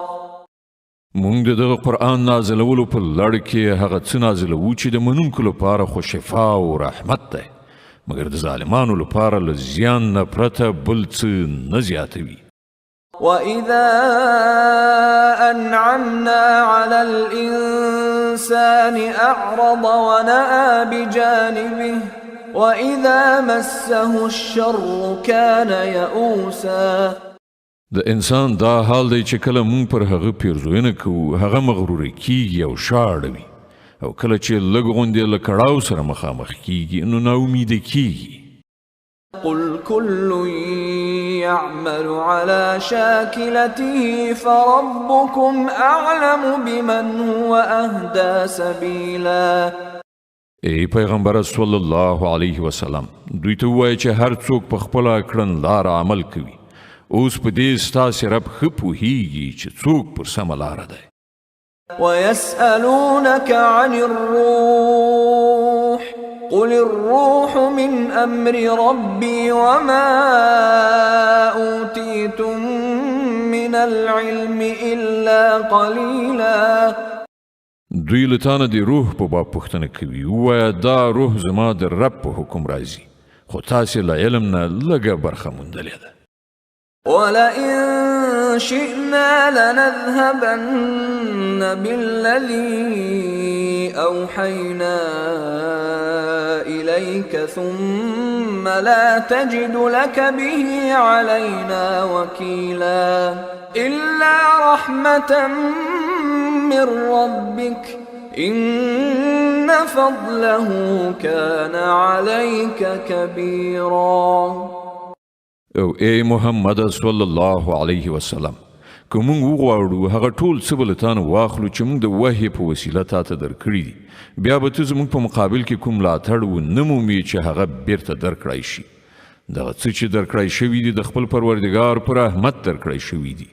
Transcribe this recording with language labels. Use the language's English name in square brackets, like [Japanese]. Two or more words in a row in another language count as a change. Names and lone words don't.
[Pashto] مونږ د دغه قرآن نازلولو په لړ کې هغه څه نازلوو چې د منونکو لپاره خو شفا او رحمت دی مګر د ظالمانو لپاره له زیان نه پرته بل څه نه زیاتوي. [Arabic] وإذا أنعمنا على الإنسان أعرض ونأى بجانبه وإذا مسه الشر كان يئوسا. [Pashto] د انسان دا حال دی چې کله مونږ پر هغه پیرزوینه کوو هغه مغروره کیږي او شاړوي او کله چې لږ غوندې له کړاو سره مخامخ کیږي نو ناامیده کیږي. [Arabic] قل كل يعمل على شاكلته فربكم أعلم بمن هو أهدى سبيلا. [Pashto] ای پیغمبر [Arabic] صلی الله علیه وسلم [Pashto] دوی ته ووایه چې هر څوک په خپله کړنلاره عمل کوي. اوس په دې ستاسې رب ښه پوهیږي چې څوک پر سمه لاره دی. [Arabic] ويسألونك عن الروح قل الروح من أمر ربي وما أوتيتم من العلم إلا قليلا. [Pashto] دوی له تانه د روح په باب پوښتنه کوي. ووایه دا روح زما د رب په حکم راځي خو تاسې له علم نه لږه برخه موندلې ده. [Arabic] ولئن شئنا لنذهبن بالذي أوحينا إليك ثم لا تجد لك به علينا وكيلا إلا رحمة من ربك إن فضله كان عليك كبيرا. [Pashto] او ای محمد [Arabic] صلی الله علیه وسلم [Pashto] که مونږ وغواړو هغه ټول څه به له تانه واخلو چې مونږ د وحی په وسیله تاته درکړي دي بیا به ته زموږ په مقابل کې کوم ملاتړ ونه مومې چې هغه بیرته درکړی شي. دغه څه چې درکړی شوي دي د خپل پروردګار پر رحمت درکړی شوي دي.